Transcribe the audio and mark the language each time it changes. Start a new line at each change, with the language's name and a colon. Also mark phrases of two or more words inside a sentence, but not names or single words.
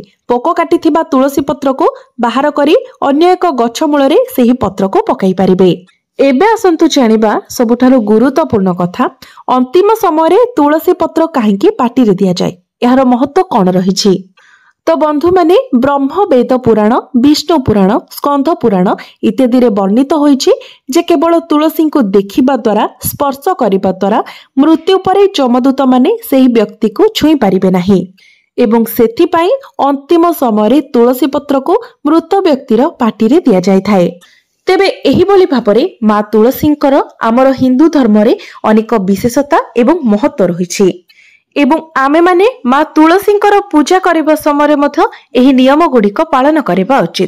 Odia: ପୋକ କାଟିଥିବା ତୁଳସୀ ପତ୍ର କୋ ବାହାର କରୀ ଅନ୍ୟ ଏକ ଗଛ ମୂଳ ରେ ସେହୀ ପତ୍ର କୋ ପକାଈ ପାରିବେ। ଏବେ ଆସଂତୁ ଜାଣିବା ସବୁଠାରୁ ଗୁରୁତ୍ୱପୂର୍ଣ୍ଣ କଥା, ଅଂତିମ ସମୟ ରେ ତୁଳସୀ ପତ୍ର କାହେକି ପାଟୀ ରେ ଦିଆ ଯାଏ, ଏହାର ମହତ୍ୱ କୋନ ରହିଛି? ତୋ ବଂଧୁ ମାନେ ବ୍ରହ୍ମ ବେଦ ପୁରାଣ, ବିଷ୍ଣୁ ପୁରାଣ, ସ୍କଂଧ ପୁରାଣ ଇତ୍ୟାଦି ରେ ବର୍ଣ୍ଣିତ ହୋଇଛି ଜେ କେବଳ ତୁଳସୀ କୋ ଦେଖିବା ଦ୍ୱାରା, ସ୍ପର୍ଶ କରିବା ଦ୍ୱାରା ମୃତ୍ୟୁ ପରେ ଜମଦୂତ ମାନେ ସେହୀ ବ୍ୟକ୍ତି କୋ ଛୁଈ ପାରିବେ ନାହୀ, ଏବଂ ସେଥି ପଈ ଅଂତିମ ସମୟ ରେ ତୁଳସୀ ପତ୍ର କୋ ମୃତ ବ୍ୟକ୍ତିର ପାଟୀ ରେ ଦିଆ ଯାଏ ଥାଏ। ତେବେ ଏହୀ ବୋଲୀ ଭାବରେ ମାଂ ତୁଳସୀଂକର ଆମର ହିଂଦୂ ଧର୍ମ ରେ ଅନେକ ବିଶେଷତା ଏବଂ ମହତ୍ୱ ରହିଛି, ଏବଂ ଆମେ ମାନେ ମାଂ ତୁଳସୀଂକର ପୂଜା କରବା ସମୟ ମଧ୍ୟ ଏହୀ ନିୟମ ଗୁଡ଼ିକ ପାଳନ କରବା ଉଚିତ।